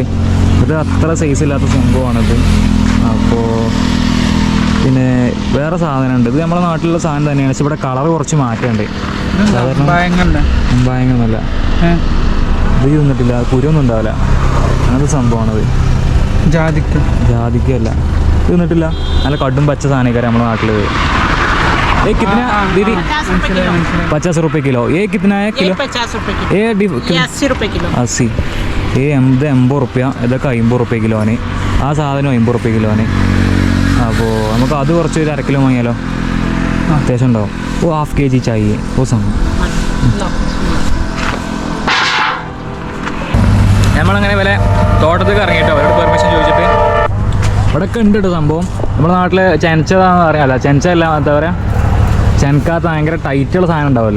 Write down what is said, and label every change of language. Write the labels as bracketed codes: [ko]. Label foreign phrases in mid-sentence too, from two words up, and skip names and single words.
[ml] ഇത് അത്ര സൈസ് ഇല്ലാത്ത സംഭവമാണിത്. അപ്പോൾ പിന്നെ വേറെ സാധനമുണ്ട്. ഇത് നമ്മുടെ നാട്ടിലുള്ള സാധനം തന്നെയാണ്, പക്ഷെ ഇവിടെ കളർ കുറച്ച് മാറ്റമുണ്ട്. സാധാരണ ഭയങ്കരമല്ല, ഇത് തിന്നിട്ടില്ല, കുരുവൊന്നും ഉണ്ടാവില്ല, അങ്ങനത്തെ സംഭവമാണത്. ജാതിക്കല്ല, തിന്നിട്ടില്ല. നല്ല കടും പച്ച സാധനക്കാരെ നമ്മുടെ നാട്ടിൽ. [hi] ये कितना दीदी? 50 रुपये किलो. ये कितना है किलो? 50 रुपये किलो. ये 80 रुपये किलो. 80. ये 80 रुपया. [ml] ഇതൊക്കെ 50 रुपये കിലോന്. ആ സാധനം 50 रुपये കിലോന്. അപ്പോൾ നമുക്ക് അത് കുറച്ച് 1/2 കിലോ വാങ്ങിയാലോ? അത്യാവശ്യം ഉണ്ടാവും. ഓ ½ kg [hi] चाहिए वो [ml] സംഭവം. നമ്മളങ്ങനെ വില തോട്ടത്തേക്ക് ഇറങ്ങിയിട്ടോ, അവരോട് പെർമിഷൻ ചോദിച്ചിട്ട്. ഇവിടെയൊക്കെ ഉണ്ട് കേട്ടോ സംഭവം. നമ്മുടെ നാട്ടിൽ ചെനച്ചതാണെന്ന് അറിയാമല്ലോ. ചെനച്ചല്ല, എന്താ പറയുക, ചെനക്കാത്ത ഭയങ്കര ടൈറ്റുള്ള സാധനം ഉണ്ടാവുമല്ലോ.